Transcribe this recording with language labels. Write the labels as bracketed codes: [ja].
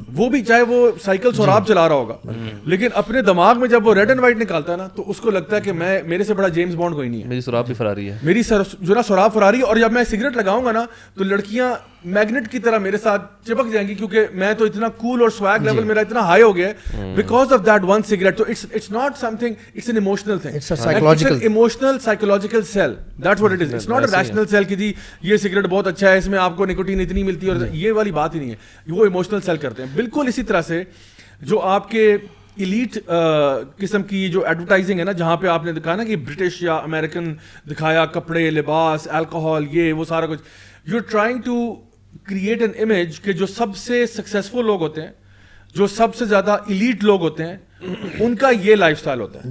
[ur] وہ بھی چاہے وہ سائیکل سوراب چلا رہا ہوگا, لیکن اپنے دماغ میں جب وہ ریڈ اینڈ وائٹ نکالتا ہے نا تو اس کو لگتا ہے کہ میرے سے بڑا جیمز بانڈ کوئی نہیں ہے, میری سراب بھی فراری ہے, میری جو نا سوراب فراری. اور جب میں سگریٹ لگاؤں گا نا تو لڑکیاں میگنیٹ کی طرح میرے ساتھ چپک جائیں گی, کیونکہ میں تو اتنا کول اور سویگ لیول میرا اتنا ہائی ہو گیا ہے [en] Because of that one cigarette. تو it's not something, it's an emotional thing, it's a emotional psychological sell, that's what it is. It's not a rational sell [ur] کہ جی یہ سگریٹ بہت اچھا ہے, اس میں آپ کو نکوٹین اتنی ملتی ہے, اور یہ والی بات ہی نہیں ہے. وہ ایموشنل سیل کرتے ہیں. بالکل اسی طرح سے جو آپ کے ایلیٹ قسم کی جو ایڈورٹائزنگ ہے نا, جہاں پہ آپ نے دکھایا نا کہ برٹش یا امریکن دکھایا, کپڑے, لباس, الکوہول, یہ وہ سارا کچھ, [en] you are trying to create an image [ur] کہ جو سب سے سکسیزفل لوگ ہوتے ہیں, جو سب سے زیادہ ایلیٹ لوگ ہوتے ہیں, ان کا یہ لائف اسٹائل ہوتا ہے.